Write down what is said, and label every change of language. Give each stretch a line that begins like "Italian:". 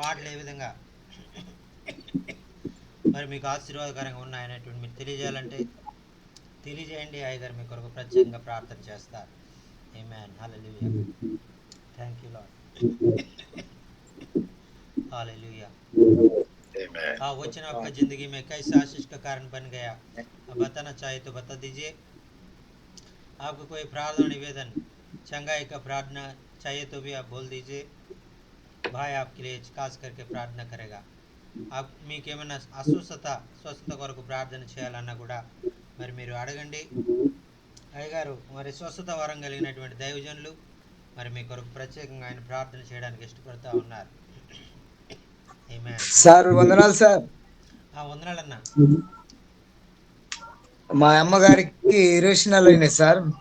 Telugu: మాటలు ఏ విధంగా మరి మీకు ఆశీర్వాదకరంగా ఉన్నాయనేటువంటి మీరు తెలియజేయాలంటే తెలియజేయండి అయ్యగారు మీ కొరకు ప్రత్యేకంగా ప్రార్థన చేస్తారు ఆమేన్ hallelujah thank you lord hallelujah Amen.
Hindi: वचन आपका ज़िंदगी में कैसा आशीष का कारण बन गया अब बताना चाहे तो बता दीजिए आपको कोई प्रार्थना निवेदन चंगाई का प्रार्थना चाहिए तो भी आप बोल दीजिए भाई आपके लिए खास करके प्रार्थना करेगा आप
Telugu: మీకేమైనా స్వస్థత కొరకు ప్రార్థన చేయాలన్నా కూడా మరి మీరు అడగండి అయ్యగారు మరి స్వస్థత వరం కలిగినటువంటి దైవజనులు మరి మీ కొరకు ప్రత్యేకంగా ఆయన ప్రార్థన చేయడానికి ఇష్టపడతా ఉన్నారు. ఆమేన్. సార్ వందనాలు సార్. వందనాలన్నా. మా అమ్మగారికి ఇరేషనల్ అయినాయి సార్.